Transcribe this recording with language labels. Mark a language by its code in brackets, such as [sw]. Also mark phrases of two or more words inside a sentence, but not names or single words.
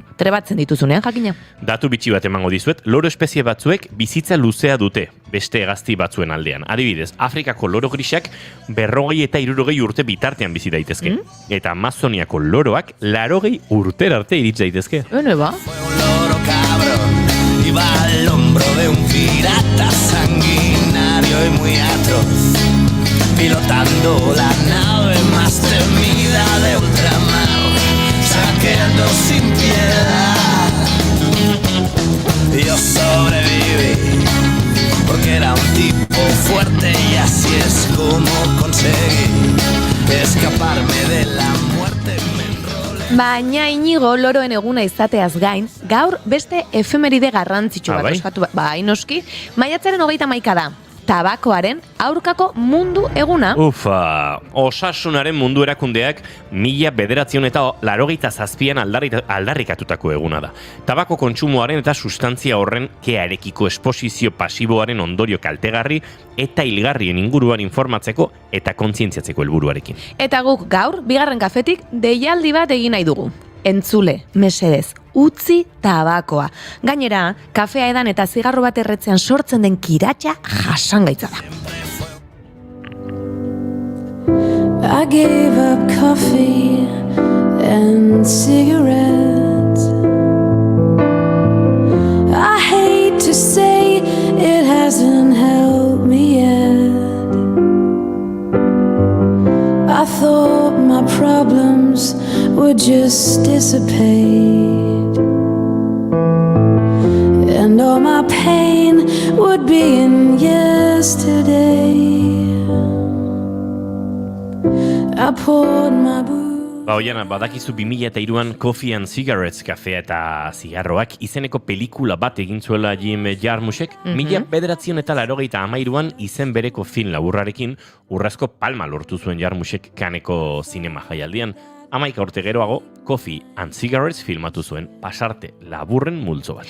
[eu] Trebatzen dituzunean jakina. Datu bitxi bat emango dizuet, loro espezie batzuek bizitza luzea dute. Beste hegazti batzuen aldean. Adibidez, Afrikako loro grisak 40 eta 60 urte bitartean bizi daitezke. Eta Amazoniako loroak 80 urtera arte iritsi daitezke. Ba. [es] Fue un loro cabrón, iba al hombro de un pirata sanguinario y muy atroz, pilotando la nave más temida de ultramar, saqueando sin piedad. Yo sobreviví porque era un tipo fuerte y así es como conseguí escaparme de la muerte. [eu] Baina Inigo loroen eguna izateaz gain, gaur beste efemeride garrantzitsu bat ospatu. Bai, noski, maiatzaren 31 da. Tabakoaren aurkako mundu eguna. Ufa, osasunaren mundu erakundeak 1987an aldarrikatutako eguna da. Tabako kontsumoaren eta sustantzia horren kearekiko esposizio pasiboaren ondorio kaltegarri eta hilgarrien inguruan informatzeko eta kontzientziatzeko helburuarekin. Eta guk gaur, bigarren kafetik, deialdi bat egin nahi dugu. Entzule, mesedez, utzi tabakoa. Gainera, kafea edan eta zigarro bat erretzean sortzen den kiratxa jasangaitza da. [en] I gave up coffee and cigarettes. I hate to say it hasn't helped me yet. I thought my problems would just dissipate, and all my pain would be in yesterday. I poured my booze. [eu] Oiana, badakizu 2003an Coffee and Cigarettes kafea eta zigarroak izeneko pelikula bat egin zuela Jim Jarmuschek, 1983an izen bereko film laburrarekin urrezko palma lortu zuen Jarmuschek Canneseko zinema jaialdian. 11 urte geroago, Coffee and Cigarettes filmatu zuen pasarte laburren multzo bat.